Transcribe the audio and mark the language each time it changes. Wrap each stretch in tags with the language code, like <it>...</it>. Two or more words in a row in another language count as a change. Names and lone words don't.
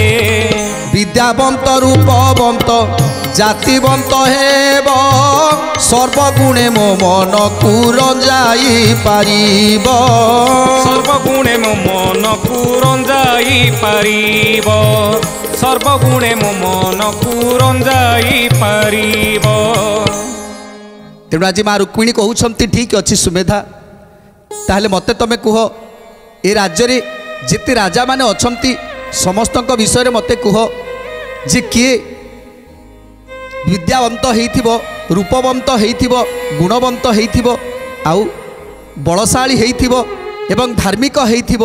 <or>ବିଦ୍ୟାବନ୍ତ ରୂପବନ୍ତ ଜାତିବନ୍ତ ହେବ ସର୍ବଗୁଣେ ମୋ ମନକୁ ରଞ୍ଜାଇ ପାରିବ ସର୍ବଗୁଣେ ମୋ ମନକୁ ରଞ୍ଜାଇ ପାରିବ ସର୍ବଗୁଣେ ମୋ ମନକୁ ରଞ୍ଜାଇ ପାରିବ। ତେଣୁ ଆଜି ମା ରୁକ୍ମିଣୀ କହୁଛନ୍ତି ଠିକ୍ ଅଛି ସୁମେଧା, ତାହେଲେ ମୋତେ ତମେ କୁହ ଏ ରାଜ୍ୟରେ ଯେତେ ରାଜାମାନେ ଅଛନ୍ତି ସମସ୍ତଙ୍କ ବିଷୟରେ ମୋତେ କୁହ ଯେ କିଏ ବିଦ୍ୟାବନ୍ତ ହେଇଥିବ, ରୂପବନ୍ତ ହେଇଥିବ, ଗୁଣବନ୍ତ ହେଇଥିବ, ଆଉ ବଳଶାଳୀ ହେଇଥିବ ଏବଂ ଧାର୍ମିକ ହେଇଥିବ।</or>